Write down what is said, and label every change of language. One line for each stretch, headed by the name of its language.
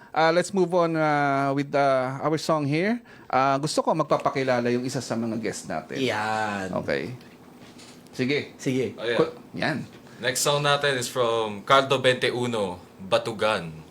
English: Let's move on with our song here.
Filipino: Gusto ko magpapakilala yung isa sa mga guests natin. Yan. Okay. Sige. Sige. Oh, yeah. Yan.
English: Next song natin is from Caldo 21, Batugan.